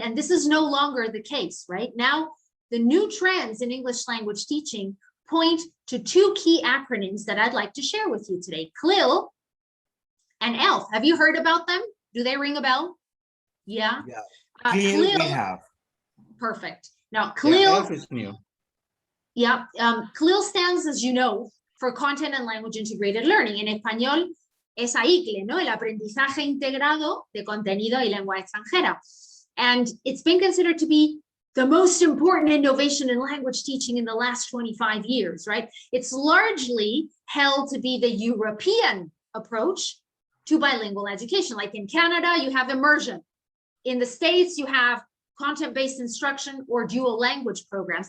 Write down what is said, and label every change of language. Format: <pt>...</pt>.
<en>And this is no longer the case, right? Now, the new trends in English language teaching point to 2 key acronyms that I'd like to share with you today, CLIL and ELF. Have you heard about them? Do they ring a bell? Yeah. CLIL we have. Perfect. Now, CLIL. ELF is new. Yeah, CLIL stands, as you know, for Content and Language Integrated Learning.</en> <es>En español es AICLE, ¿no? El aprendizaje integrado de contenido y lengua extranjera.</es> <en>And it's been considered to be the most important innovation in language teaching in the last 25 years, right? It's largely held to be the European approach to bilingual education. Like in Canada, you have immersion. In the States, you have content-based instruction or dual language programs.</en>